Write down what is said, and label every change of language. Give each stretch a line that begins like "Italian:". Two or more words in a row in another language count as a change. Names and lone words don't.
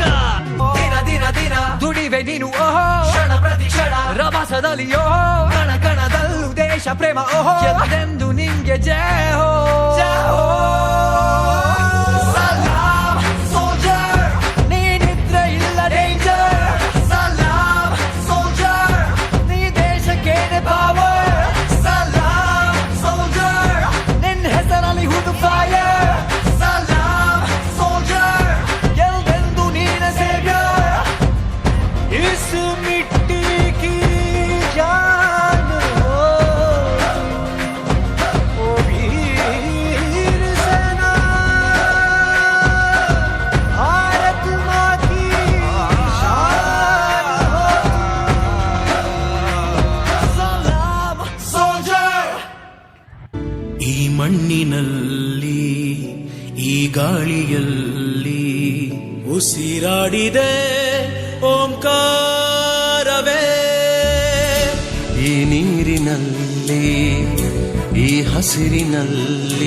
Kannada: ದಿನ ದಿನ ದಿನ ದುಡಿವೆ ನೀನು ಓಹೋ ಕ್ಷಣ ಪ್ರತಿ ಕ್ಷಣ ರಭಸದಲ್ಲಿ ಓಹೋ ಕಣ ಕಣದಲ್ಲೂ ದೇಶ ಪ್ರೇಮ ಓಹೋ ಎಂದೆಂದು ನಿಂಗೆ ಜಯ ಹೋ ಜಯ ಹೋ ಸಲಾಮ್ ಸೋಲ್ಜರ್ ನೀನಿದ್ರೆ ಇಲ್ಲ ಡೇಂಜರ್ ಸಲಾಮ್ ಸೋಲ್ಜರ್ ನೀ ದೇಶಕ್ಕೇನೆ ಪವರ್ fire salam soldier ಗೆಲ್ವೆಂದು ನೀನೆ ಸೇವ್ಯರ್
Hindi: इस मिट्टी की जान हो ओ वीर सेना भारत माँ की शान हो
Kannada: salam soldier ಈ ಮಣ್ಣಿನಲ್ಲಿ ಈ ಗಾಳಿಯಲ್ಲಿ ಉಸಿರಾಡಿದೆ ಓಂಕಾರವೇ ಈ ನೀರಿನಲ್ಲಿ ಈ ಹಸಿರಿನಲ್ಲಿ